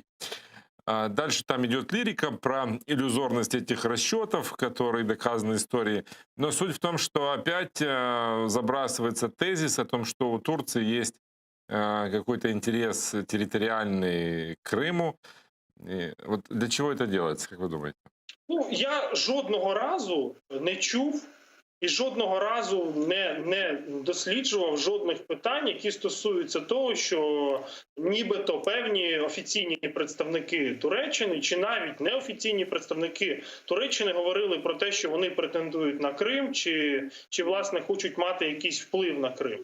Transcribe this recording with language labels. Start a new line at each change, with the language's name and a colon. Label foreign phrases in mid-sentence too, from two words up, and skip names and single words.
Russian: Дальше там идет лирика про иллюзорность этих расчетов, которые доказаны историей. Но суть в том, что опять забрасывается тезис о том, что у Турции есть какой-то интерес территориальный к Крыму. И вот для чего это делается, как вы думаете?
Ukrainian: Ну, я жодного разу не чув і жодного разу не досліджував жодних питань, які стосуються того, що нібито певні офіційні представники Туреччини чи навіть неофіційні представники Туреччини говорили про те, що вони претендують на Крим чи власне хочуть мати якийсь вплив на Крим.